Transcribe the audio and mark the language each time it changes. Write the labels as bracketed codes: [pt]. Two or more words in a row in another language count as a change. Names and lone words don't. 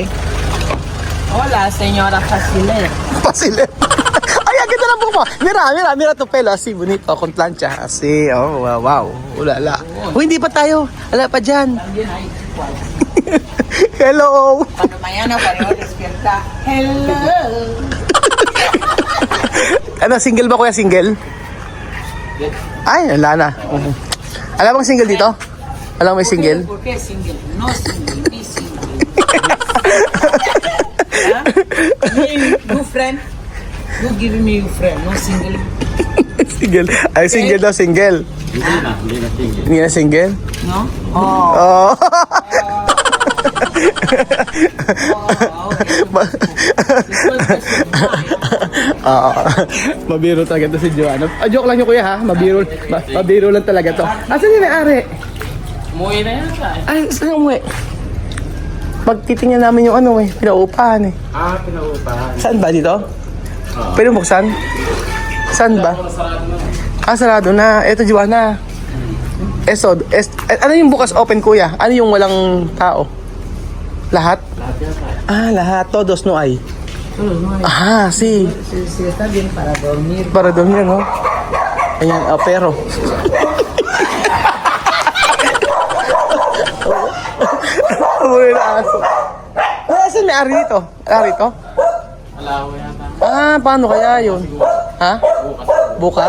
[es] Hola, señora Facile. [tl] Facile. Ay, agad na lang po mo. [es] Mira to pelo. Así, bonito. Con plancha. Así, oh, wow. Ulala. [tl] Uy, hindi pa tayo. Wala pa dyan. [en] Hello. [es] Cuando mañana pareho despierta. [en] Hello. [tl] Ano, single ba kuya? Single? Ay, wala na. Alam bang single dito? Alam mo may single? [es] ¿Por qué [en] single? No single, be single. New friend? You give me your friend, no single. Single. [tl] Ay, single daw, single. Hindi na single? No? Oh. Mabiro talaga to si Joanna. Joke lang yung kuya ha. Mabiro lang talaga to. Asan yung may-ari? Umuwi na yan siya. Ay, saan umuwi? Pagtitingnan namin yung ano pinaupahan eh. Pinaupahan. Saan ba dito? Pwede buksan? Saan ba? Sarado na. Eto Joanna. Ano yung bukas open kuya? Ano yung walang tao? Lahat? Lahat. [es] Todos no hay. Sí. Si está bien para dormir. Para dormir, no? [tl] Ayan, pero. Uy, aso. Saan may ari dito? Ari to? Alaw yata. Paano kaya yun? Ha? Bukas?